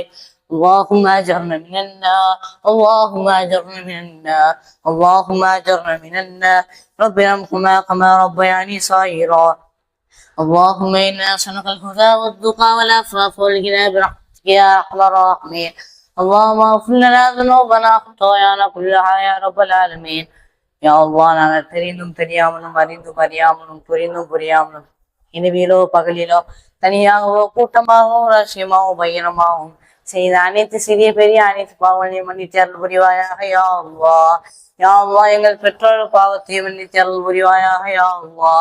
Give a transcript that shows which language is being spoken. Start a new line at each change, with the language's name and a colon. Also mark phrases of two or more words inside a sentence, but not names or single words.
Arabic: اللهم أجرنا من النار، اللهم أجرنا من النار، اللهم أجرنا من النار. رب ارحمهما كما ربياني صغيرا. اللهم إنا نسألك الهدى والتقى والعفاف والغنى برحمتك يا أرحم الراحمين. اللهم اغفر لنا ذنوبنا خطايانا كلها يا رب العالمين. يا الله,
Tamil: நாங்கள் தெரிந்தும் தெரியாமலும் அறிந்தும் அறியாமலும் புரிந்தும் புரியாமலும் இனிவிலோ பகலிலோ தனியாகவோ கூட்டமாகவோ ரகசியமாகவோ பகிரமாகவும் செய்த அனைத்து சிறிய பெரிய அனைத்து பாவங்களையும் மன்னித்தருள் புரிவாயாக
Arabic: يا الله. يا الله,
Tamil: எங்கள் பெற்றோர் பாவத்தையும் மன்னித்தருள் புரிவாயாக
Arabic: يا الله.